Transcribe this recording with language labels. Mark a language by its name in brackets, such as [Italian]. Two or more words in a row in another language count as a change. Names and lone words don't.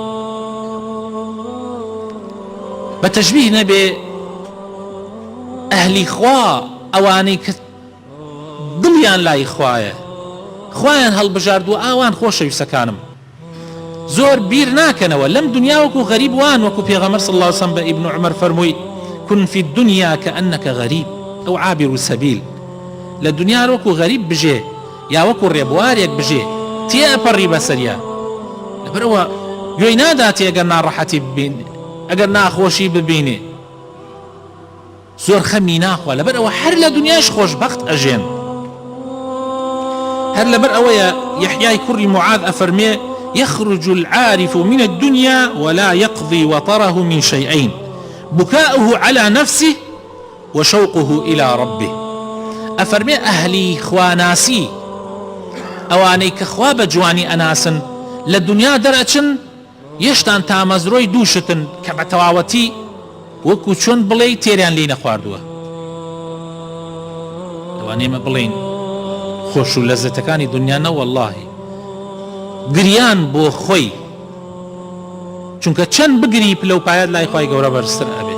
[Central Kurdish] بە تەشبیه نەبێ ئەهلی خوا، ئەوانەی کە دڵیان لای خوایە، خوایان هەڵبژاردووە، ئاوان خۆشەویستەکانم زۆر بیر ناکەنەوە لەم دنیا وەکو غەریب وان، وەکو پێغەمبەر [Arabic] صلی الله علیه وسلم [Central Kurdish] بە ئیبن عومەر فەرمووی [Arabic] كن في الدنيا كأنك غريب أو عابر سبيل. [Central Kurdish] لە دنیا وەکو غەریب بژێ یا وەکو ڕێبوارێک بژێ، تێپەڕی بەسەریا، لەبەرەوە گوێی ناداتێ ئەگەر ناڕەحەتی ببینێ، ئەگەر ناخۆشی ببینێ، زۆر خەمی ناخوا، لەبەرەوە هەر لە دنیاش خۆشبەخت ئەژێن. هەر لەبەر ئەوەیە یەحیای کوڕی معاذ ئەفەرمێ [Arabic] يخرج العارف من الدنيا ولا يقضي وطره من شيئين بكاؤه على نفسه وشوقه إلى ربه. [Central Kurdish] أفرمي أهلي خواناسي ئەوانەی کە خوا بە جوانی ئەناسن لە دنیا دەرەچن یەشتان تامەزرۆی دووشتن کە بە تەواوەتی وەکو چۆن بڵێ تێریان لێی نەخواردووە. ئەوانێمە بڵێن خۆش و لەزەتەکانی دنیا نە وەڵڵاهی گریان بۆ خۆی، چونکە چەند بگری پلە و پایەت لای خوای گەورە بەرزتر ئەبێ.